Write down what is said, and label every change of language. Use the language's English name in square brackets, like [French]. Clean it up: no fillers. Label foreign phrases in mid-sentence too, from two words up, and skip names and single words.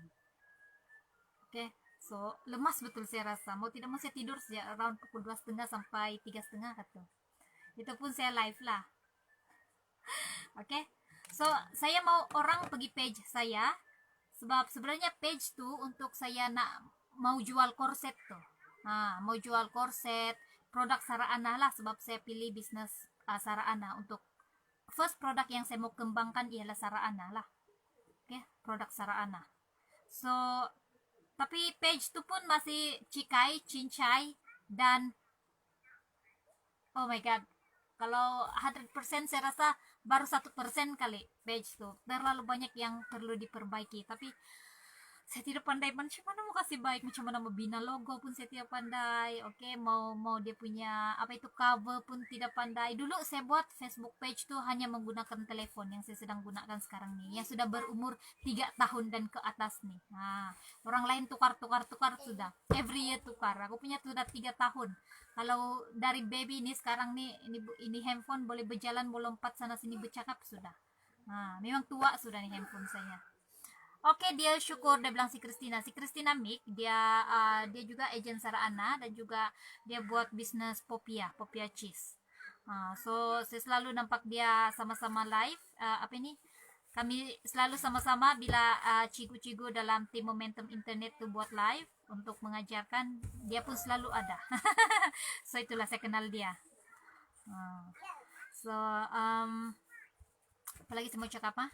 [Malay] Oke, so lemas betul saya rasa. Mau tidak mau saya tidur sejak around pukul 2:30 sampai 3:30 kata. Itu pun saya live lah. Oke, so saya mau orang pergi page saya, sebab sebenarnya page tuh untuk saya mau jual korset tuh. Mau jual korset, produk Sarana lah, sebab saya pilih bisnis Sarana untuk first produk yang saya mau kembangkan ialah Sarana lah. Oke, produk Sarana. So tapi page tuh pun masih cincai dan [English] oh my god, [Malay] kalau 100% saya rasa baru 1% kali page tuh, terlalu banyak yang perlu diperbaiki. Tapi saya tidak pandai macam mana mau kasih baik, macam mana mau bina logo pun saya tidak pandai. Oke, mau dia punya cover pun tidak pandai. Dulu saya buat Facebook page tuh hanya menggunakan telepon yang saya sedang gunakan sekarang nih, yang sudah berumur 3 tahun dan ke atas nih. Orang lain tukar sudah, [English] every year tukar. [Malay] Aku punya sudah 3 tahun. Kalau dari baby ini sekarang nih, ini handphone boleh berjalan, boleh lompat sana sini, bercakap sudah. Memang tua sudah nih handphone saya. Oke, dia syukur, dia bilang si Christina Mik, dia juga agen Sarana dan juga dia buat bisnis Popia cheese. So saya selalu nampak dia sama-sama live, kami selalu sama-sama bila cigu-cigu dalam tim Momentum Internet tuh buat live untuk mengajarkan, dia pun selalu ada. So itulah saya kenal dia. So apalagi saya mau cakap apa?